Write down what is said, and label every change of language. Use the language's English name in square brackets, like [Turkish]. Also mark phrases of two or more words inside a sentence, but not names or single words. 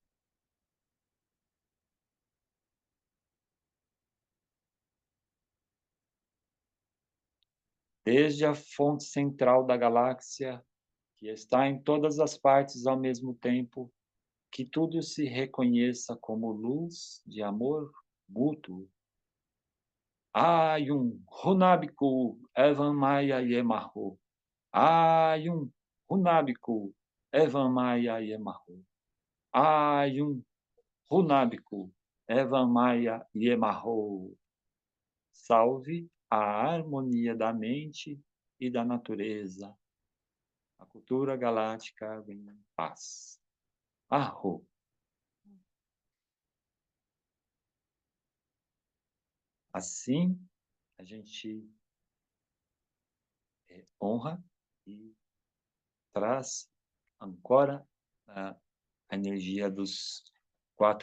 [Portuguese] Desde a fonte central da galáxia, que está em todas as partes ao mesmo tempo, que tudo se reconheça como luz de amor mútuo. Ayum Runabiku Evan Maya Yemahu. Ayum Runabiku Evan Maya Yemahu. Ayum Runabiku Evan Maya Yemahu. Salve a harmonia da mente e da natureza. A cultura galáctica em paz. Arro. Assim, a gente honra e traz, ancora a energia dos 4